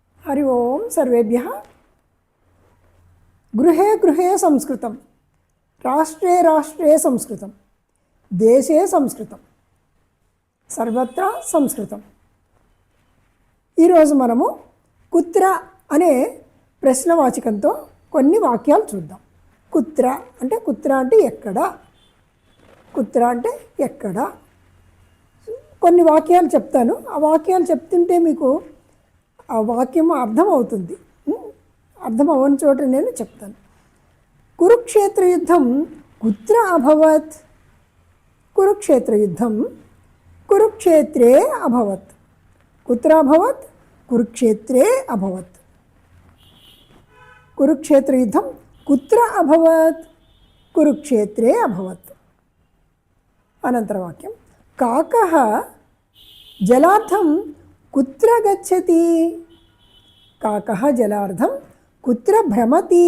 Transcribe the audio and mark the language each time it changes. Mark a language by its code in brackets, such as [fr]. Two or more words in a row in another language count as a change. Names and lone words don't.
[sa] हरि ओम सर्वेभ्यः। गृहे गृहे संस्कृतं, राष्ट्रे राष्ट्रे संस्कृतं, देशे संस्कृतं, सर्वत्र संस्कृतं। [te] ఈరోజు మనము కుత్ర అనే ప్రశ్నవాచకంతో కొన్ని వాక్యాలు చూద్దాం. కుత్ర అంటే ఎక్కడ, కుత్ర అంటే ఎక్కడ. కొన్ని వాక్యాలు చెప్తాను. ఆ వాక్యాలు చెప్తుంటే మీకు ఆ వాక్యం అర్థమవుతుంది. అర్థం అవ్వని చోట నేను చెప్తాను. [sa] కురుక్షేత్ర యుద్ధం కుత్ర అభవత్? కురుక్షేత్ర యుద్ధం కురుక్షేత్రే అభవత్. కుత్ర అభవత్? కురుక్షేత్రే అభవత్. కురుక్షేత్ర యుద్ధం కుత్ర అభవత్? కురుక్షేత్రే అభవత్. అనంతర వాక్యం కాకః జలార్థం కుత్ర గచ్చతి? కాకః జలార్థం కుత్ర భ్రమతి?